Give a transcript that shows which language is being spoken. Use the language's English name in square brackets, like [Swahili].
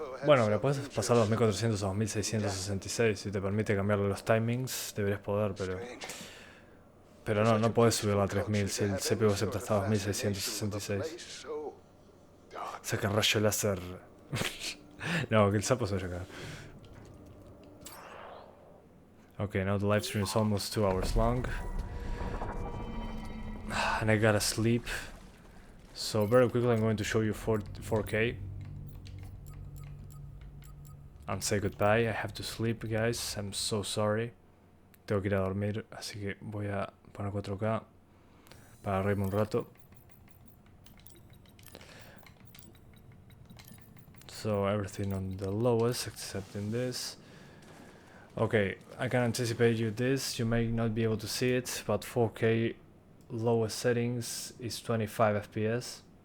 [Spanish] Bueno, le puedes pasar de 2400 a 2666. Si te permite cambiarle los timings, deberías poder, pero no puedes subirla a 3000 si el CPU acepta hasta 2666. Saca rayo láser. No, que el sapo se vaya acá. [English] Okay, now the live stream is almost 2 hours long. And I gotta sleep. So very quickly I'm going to show you 4K. And say goodbye. I have to sleep, guys. I'm so sorry. [Spanish] Tengo que ir a dormir, así que voy a poner 4K para reírme un rato. [English] So everything on the lowest except in this. Okay, I can anticipate you this. You may not be able to see it, but 4K lowest settings is 25 FPS.